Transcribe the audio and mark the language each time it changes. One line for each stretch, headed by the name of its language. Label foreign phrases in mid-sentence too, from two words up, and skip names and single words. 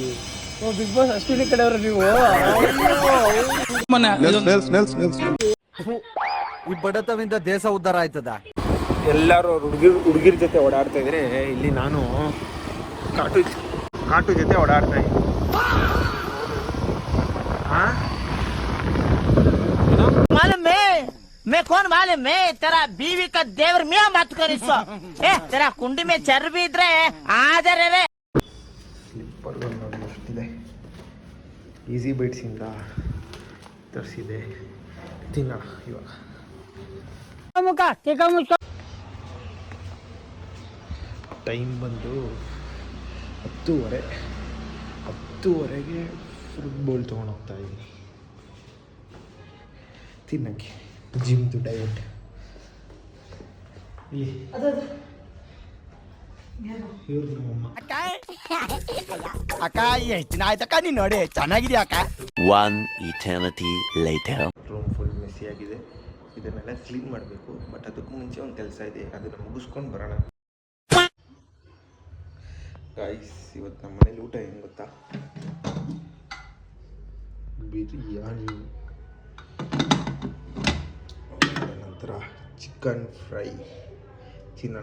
Kannada: ಬಿಗ್ ಬಾಸ್ ಅಶ್ವಿನಿ ಕಡೆಯವರು ನೀವು ಈ ಬಡತವಿಂದ ದೇಶ ಉದ್ಧಾರ ಆಯ್ತದ. ಎಲ್ಲರೂ ಹುಡುಗಿರ ಜೊತೆ ಓಡಾಡ್ತಾ ಇದ್ರೆ ಇಲ್ಲಿ ನಾನು ಕಾಟು ಜೊತೆ ಓಡಾಡ್ತಾ ಇದ್ದೀನಿ.
Hindi: मालूम मैं कौन मालूम मैं तेरा बीवी का देवर मियां मत कर इसको तेरा कुंडी में चर्बी इधरे आधर रे
Kannada: ಸ್ಲಿಪ್ಪರ್ ನೋಡಿ ಎಷ್ಟಿದೆ. ಈಸಿ ಬೈಟ್ಸಿಂದ ತರಿಸಿದೆ, ತಿನ್ನೋಣ ಇವಾಗ. ಟೈಮ್ ಬಂದು 10:30ಗೆ
English: fruit bowl
Kannada: ತೊಗೊಂಡು ಹೋಗ್ತಾ ಇದ್ದೀನಿ ತಿನ್ನಕ್ಕೆ. ಜಿಮ್ದು ಡಯಟ್ ಇವ್ರದ್ದು ನಮ್ಮಮ್ಮ. ಅಕ್ಕ ಎಷ್ಟು ದಿನ ಆಯ್ತಕ್ಕ ನೀನ್ ನೋಡಿ ಚೆನ್ನಾಗಿದ್ಯಾ ಅಕ್ಕ.
English: One eternity later. room full messy
Kannada: ಆಗಿದೆ, ಇದನ್ನೆಲ್ಲ ಕ್ಲೀನ್ ಮಾಡಬೇಕು. ಬಟ್ ಅದಕ್ಕೂ ಮುಂಚೆ ಒಂದು ಕೆಲಸ ಇದೆ, ಅದನ್ನು ಮುಗಿಸ್ಕೊಂಡು ಬರೋಣ. ಗೈಸ್ ಇವತ್ತು ನಮ್ಮ ಮನೇಲಿ ಊಟ ಏನು ಗೊತ್ತಾ, ಬಿರಿಯಾನಿ, ನಂತರ
English: chicken fry
Kannada: ತಿನ್ನೋಣ.